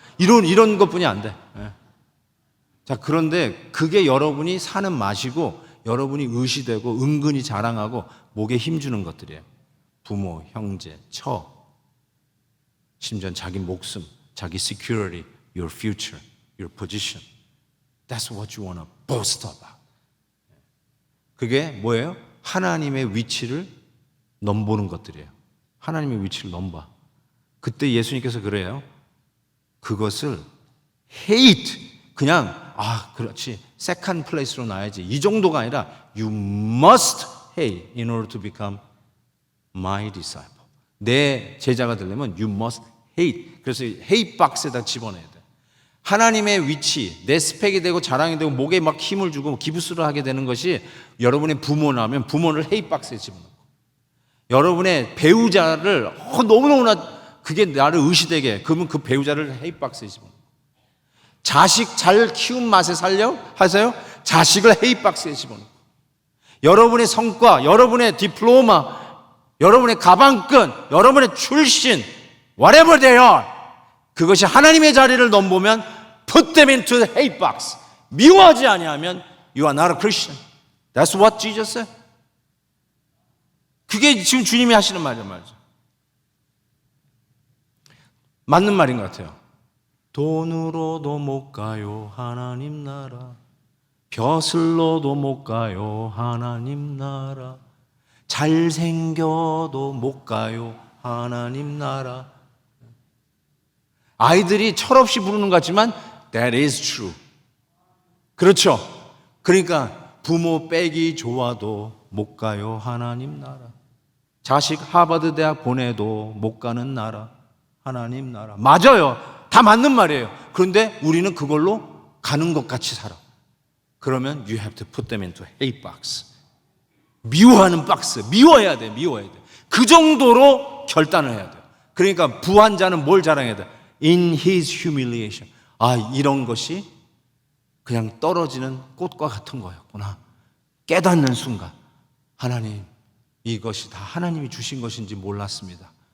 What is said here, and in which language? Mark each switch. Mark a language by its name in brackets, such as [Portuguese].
[Korean] 이런 것뿐이 안 돼. 자, 그런데 그게 여러분이 사는 맛이고 여러분이 의시되고 은근히 자랑하고 목에 힘주는 것들이에요. 부모, 형제, 처, 심지어 자기 목숨, 자기 security, [English] your future, your position. That's what you want to boast about. [Korean] 그게 뭐예요? 하나님의 위치를 넘보는 것들이에요. 하나님의 위치를 넘봐. 그때 예수님께서 그래요. 그것을 hate, 그냥 그렇지, second place로 놔야지, 이 정도가 아니라 [English] you must hate in order to become my disciple. [Korean] 내 제자가 되려면 [English] you must hate. [Korean] 그래서 hate 박스에다 집어넣어야 돼. 하나님의 위치, 내 스펙이 되고 자랑이 되고 목에 막 힘을 주고 기부스를 하게 되는 것이 여러분의 부모라면 부모를 hate 박스에 집어넣고, 여러분의 배우자를 너무너무나 그게 나를 의시되게, 그러면 그 배우자를 hate 박스에 집어넣고, 자식 잘 키운 맛에 살려 하세요? 자식을 헤이박스에 집어넣고, 여러분의 성과, 여러분의 디플로마, 여러분의 가방끈, 여러분의 출신, [English] whatever they are, [Korean] 그것이 하나님의 자리를 넘보면 [English] put them into the hate box. [Korean] 미워하지 아니하면 [English] you are not a Christian. That's what Jesus said. [Korean] 그게 지금 주님이 하시는 말이죠. 맞는 말인 것 같아요. 돈으로도 못 가요 하나님 나라. 벼슬로도 못 가요 하나님 나라. 잘생겨도 못 가요 하나님 나라. 아이들이 철없이 부르는 것 같지만 [English] that is true. [Korean] 그렇죠. 그러니까 부모 빼기 좋아도 못 가요 하나님 나라. 자식 하버드 대학 보내도 못 가는 나라 하나님 나라. 맞아요. 다 맞는 말이에요. 그런데 우리는 그걸로 가는 것 같이 살아. 그러면 [English] you have to put them into hate box. [Korean] 미워하는 박스. 미워해야 돼. 미워해야 돼. 그 정도로 결단을 해야 돼요. 그러니까 부한 자는 뭘 자랑해야 돼? [English] In his humiliation. [Korean] 아, 이런 것이 그냥 떨어지는 꽃과 같은 거였구나. 깨닫는 순간 하나님, 이것이 다 하나님이 주신 것인지 몰랐습니다.